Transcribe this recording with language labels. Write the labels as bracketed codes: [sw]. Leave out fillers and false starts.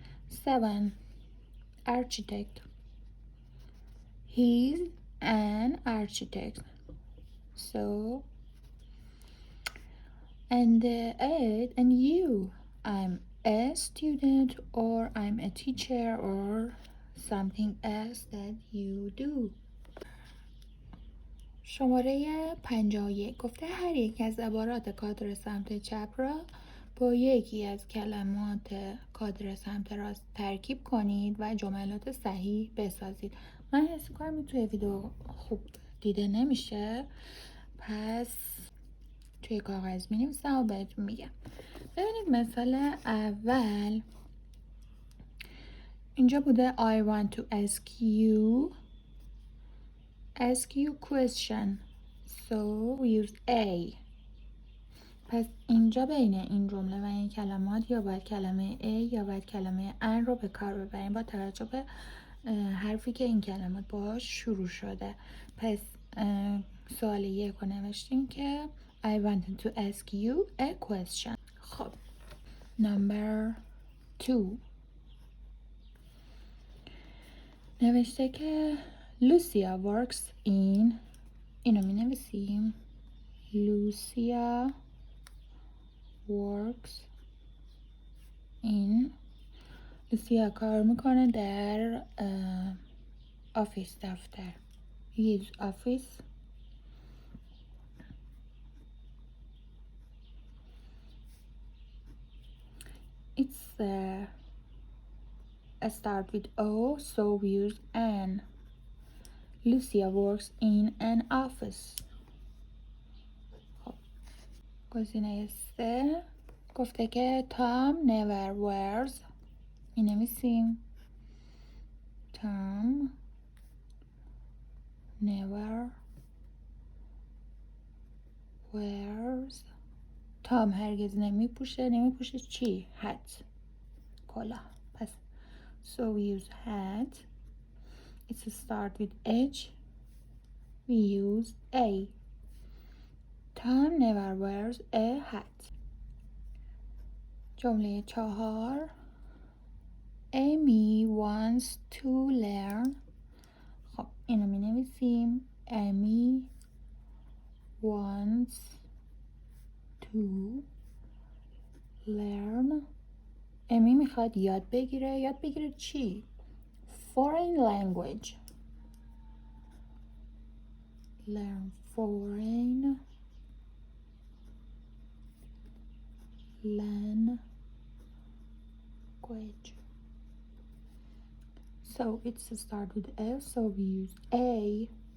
[en] 7, architect. He's an architect. So, and 8, and you. I'm a student or I'm a teacher or something else that you do. [fa] شماره 51 گفته هر یک از عبارات کادر سمت چپ را با یکی از کلمات کادر سمت راست ترکیب کنید و جملات صحیح بسازید. من حس کنم این توی ویدیو خوب دیده نمیشه، پس توی کاغذ می‌نویسم و بهتون میگم. ببینید مثال اول اینجا بوده [en] I want to ask you question. So we use A. [fa] پس اینجا بین این جمله و این کلمات یا باید کلمه A یا باید کلمه ان رو به کار ببریم با توجه به حرفی که این کلمات باهاش شروع شده. پس سوال 1 رو نوشتیم که [en] I wanted to ask you a question. خب number 2 [fa] نوشته که [en] Lucia works in. [fa] اینو می نویسیم [en] Lucia works in. [fa] لوسیا کار میکنه در آفیس، دفتر. [en] his office. It's start with O, so we use an. Lucia works in an office. [fa] خب گزینه 3 گفته که [en] Tom never wears. [fa] می نویسیم [en] Tom never wears. [fa] تام هرگز نمیپوشه چی؟ [en] hat، [fa] کلاه. [en] پس so we use hat. It's start with H. We use A. Tom never wears a hat. [fa] جمله 4 [en] Amy wants to learn. [fa] خب اینو می نویسیم [en] Amy wants to learn. [fa] امی میخواد یاد بگیره چی؟ [en] foreign language. learn foreign language. So it's start with S, so we use A.